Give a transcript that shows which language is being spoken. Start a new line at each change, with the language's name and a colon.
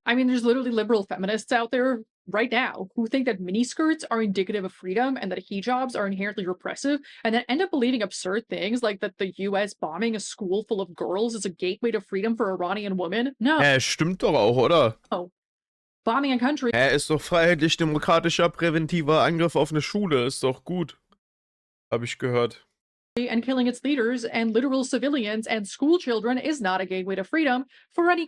English: I mean, there's literally liberal feminists out there right now who think that miniskirts are indicative of freedom and that hijabs are inherently repressive, and then end up believing absurd things like that the US bombing a school full of girls is a gateway to freedom for Iranian women. No.
German: Stimmt doch auch, oder?
English: Oh. Bombing a country
German: Ist doch freiheitlich-demokratischer präventiver Angriff auf eine Schule, ist doch gut. Hab ich gehört.
English: And killing its leaders and literal civilians and school children is not a gateway to freedom for any